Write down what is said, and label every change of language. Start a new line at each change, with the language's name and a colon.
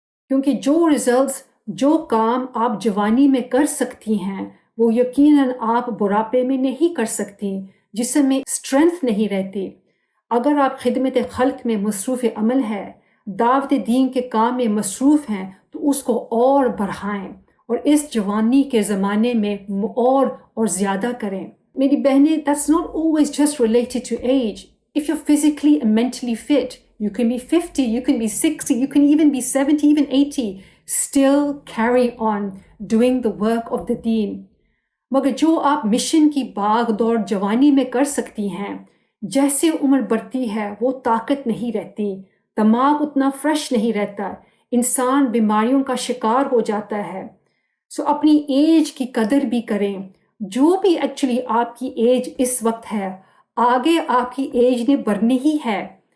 Urdu: کیونکہ جو ریزلٹس، جو کام آپ جوانی میں کر سکتی ہیں وہ یقیناً آپ بڑھاپے میں نہیں کر سکتی، جسم میں اسٹرینتھ نہیں رہتی. اگر آپ خدمت خلق میں مصروف عمل ہے، دعوت دین کے کام میں مصروف ہیں تو اس کو اور بڑھائیں اور اس جوانی کے زمانے میں اور زیادہ کریں. میری بہنیں،
English: that's not always just related to age. If you're physically and mentally fit, you can be 50, you can be 60, you can even be 70, even 80. Still carry on doing the work of the deen.
Urdu: مگر جو آپ mission کی باغ دوڑ جوانی میں کر سکتی ہیں، جیسے عمر بڑھتی ہے وہ طاقت نہیں رہتی، دماغ اتنا فریش نہیں رہتا، انسان بیماریوں کا شکار ہو جاتا ہے. اپنی ایج کی قدر بھی کریں. جو بھی ایکچولی آپ کی ایج اس وقت ہے، آگے آپ کی ایج نے بڑھنی ہی ہے.